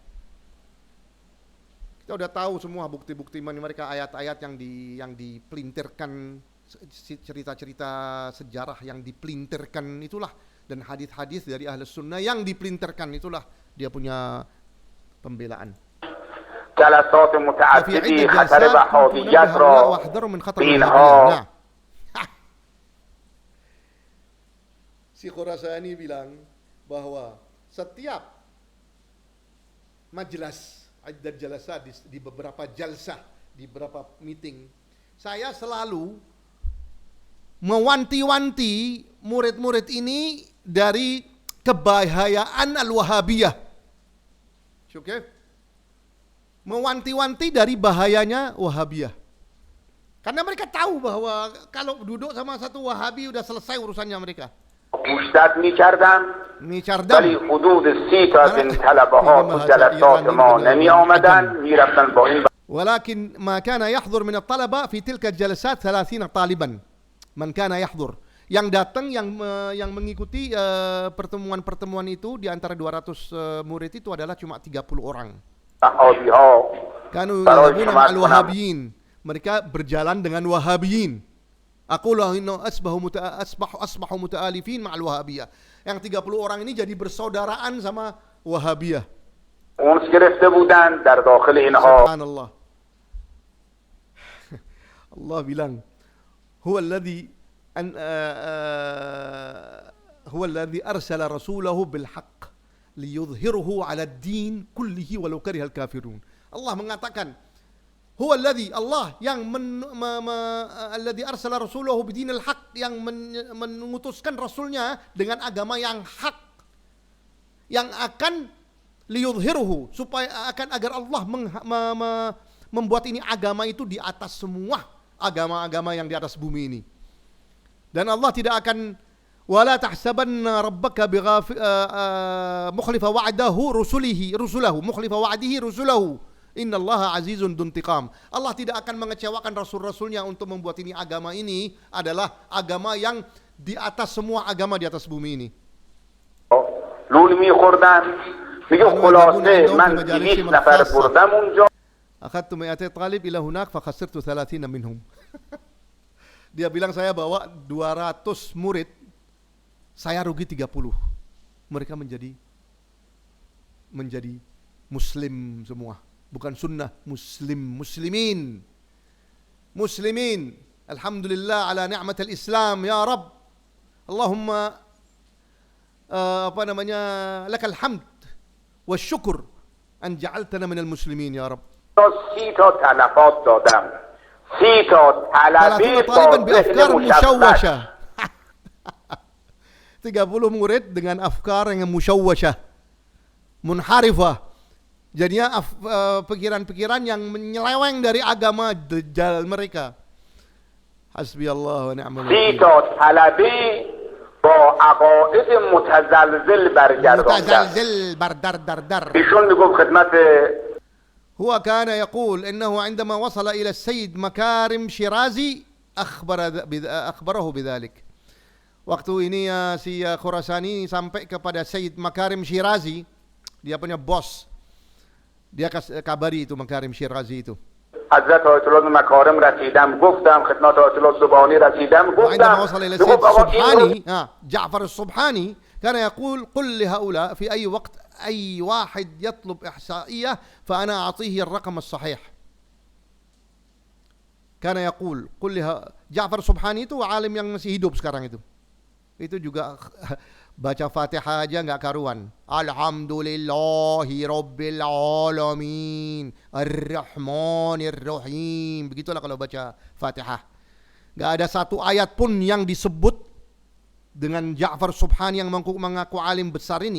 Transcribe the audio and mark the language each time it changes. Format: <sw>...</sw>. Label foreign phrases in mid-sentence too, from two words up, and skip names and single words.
<id>Kita udah tahu semua bukti-bukti mereka, ayat-ayat yang dipelintirkan, cerita-cerita sejarah yang dipelintirkan itulah, dan hadis-hadis dari ahli sunnah yang dipelintirkan itulah dia punya pembelaan.</id> <fa>جلسات متعددی خطر وهابیت را اینها</fa> <id>Si Khurasani bilang bahwa setiap majelis dan jalsa di beberapa jalsah, di beberapa meeting, saya selalu mewanti-wanti murid-murid ini dari kebahayaan al-Wahabiyah. Oke? Mewanti-wanti dari bahayanya Wahabiyah. Karena mereka tahu bahwa kalau duduk sama satu Wahabi udah selesai urusannya mereka.</id> <fa>گوشزد می‌کردم ولی حدود 30 تا از این طلبه‌ها تو جلسات ما نمی آمدن، میرفتن با این.</fa> <ar>ولكن ما كان يحضر من الطلبة في تلك الجلسات 30 طالبا من كان يحضر.</ar> <id>Yang datang yang mengikuti pertemuan-pertemuan itu di antara 200 murid itu adalah cuma 30 orang.</id> <ar>كانوا يذهبون مع الوهابيين.</ar> <id>Mereka berjalan dengan wahabiyin.</id> <ar>أقول إن أصبحوا متآلفين مع الوهابية.</ar> <id>Yang 30 orang ini jadi bersaudaraan sama Wahabiyah. Subhanallah. Allah bilang,</id> <ar>هو الذي أرسل رسوله بالحق ليظهره على الدين كله ولو كره الكافرون.</ar> <id>Allah mengatakan,</id> <ar>هو الذي,</ar> <id>Allah yang</id> <ar>الذي أرسل رسوله بدين الحق,</ar> <id>yang mengutuskan rasulnya dengan agama yang hak, yang akan liyudhhiruhu, supaya agar Allah membuat ini agama itu di atas semua agama-agama yang di atas bumi ini. Dan Allah tidak akan,</id> <ar>ولا تحسبن ربك مخلف وعده رسله مخلف وعده رسله إن الله عزيز ذو انتقام.</ar> <id>Allah tidak akan mengecewakan rasul-rasulnya untuk membuat ini agama ini adalah agama yang di atas semua agama di atas bumi ini.</id> <fa>لول می‌خوردن میگه خلاصه من 200 نفر بردم اونجا.</fa> <ar>أخذت 200 طالب إلى هناك فخسرت 30 منهم.</ar> <id>Dia bilang saya bawa 200 murid, saya rugi 30. Mereka menjadi muslim semua, bukan sunnah, muslimin.</id> <ar>الحمد لله على نعمة الإسلام يا رب. اللهم لك الحمد والشكر أن جعلتنا من المسلمين يا رب.</ar> <fa>30 تا تلفات دادم. 30 تا طلبه</fa> <ar>بأفكار مشوشة.</ar> <id>30 murid dengan afkar yang</id> <ar>مشوشة، منحرفة.</ar> <id>Jadinya pikiran-pikiran yang menyeleweng dari agama dajjal mereka.</id> <ar>حسبي الله ونعم الوكيل.</ar> <fa>30 تا طلبه با عقاید متزلزل برگرداندن. ایشون میگفت خدمت</fa> <ar>هو كان يقول إنه عندما وصل إلى السيد مكارم شيرازي أخبره بذلك.</ar> <id>Waktu ini si Khurasani sampai kepada Sayyid Makarim Shirazi, dia punya bos, dia kabari itu Makarim Shirazi itu.</id> <fa>حضرت آیت الله مکارم رسیدم، گفتم خدمت آیت الله سبحانی رسیدم،</fa> <ar>وعندما وصل إلى السيد السبحاني جعفر السبحاني كان يقول قل لهؤلاء في أي وقت أي واحد يطلب إحصائية فأنا أعطيه الرقم الصحيح. كان يقول,</ar> <id>Ja'far Subhani itu alim yang masih hidup sekarang itu. Itu juga baca Fatihah aja nggak karuan.</id> <ar>الحمد لله رب العالمين الرحمن الرحيم.</ar> <id>Begitulah kalau baca Fatihah. Nggak ada satu ayat pun yang disebut dengan Ja'far Subhani yang mengaku alim besar ini.</id>